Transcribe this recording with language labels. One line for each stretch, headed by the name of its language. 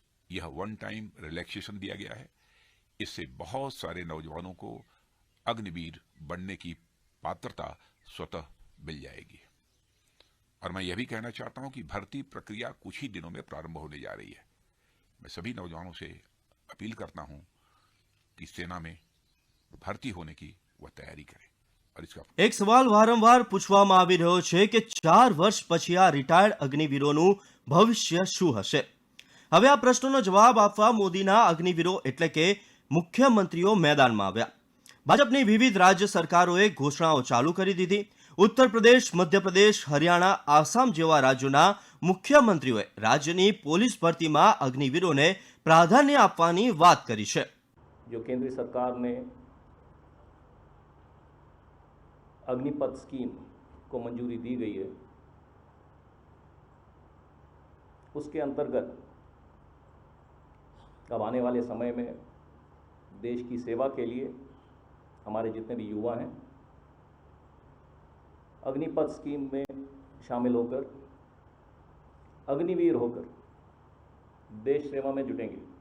Hindi: यह one time relaxation दिया गया है. इससे बहुत सारे नौजवानों को अग्निवीर बनने की पात्रता स्वतः मिल जाएगी. और मैं यह भी कहना चाहता हूं कि भर्ती प्रक्रिया कुछ ही दिनों में प्रारंभ होने जा रही है. मैं सभी नौजवानों से अपील करता हूं कि सेना में भर्ती होने की वह तैयारी करें. और इसका
Gujarati: એક સવાલ વારંવાર પૂછવામાં આવી રહ્યો છે કે 4 વર્ષ પછી આ રિટાયર્ડ અગ્નિવીરોનું ભવિષ્ય શું હશે? હવે આ પ્રશ્નનો જવાબ આપવા મોદીના અગ્નિવીરો એટલે કે મુખ્યમંત્રીઓ મેદાનમાં આવ્યા. ભાજપની વિવિધ રાજ્ય સરકારોએ ઘોષણાઓ ચાલુ કરી દીધી. ઉત્તર પ્રદેશ, મધ્યપ્રદેશ, હરિયાણા, આસામ જેવા રાજ્યોના મુખ્યમંત્રીઓએ રાજ્યની પોલીસ ભરતીમાં અગ્નિવીરોને પ્રાધાન્ય આપવાની વાત કરી છે.
Hindi: जो केंद्र सरकार ने अग्निपथ स्कीम को मंजूरी दी गई है, उसके अंतर्गत अब आने वाले समय में देश की सेवा के लिए हमारे जितने भी युवा हैं अग्निपथ स्कीम में शामिल होकर अग्निवीर होकर देश सेवा में जुटेंगे.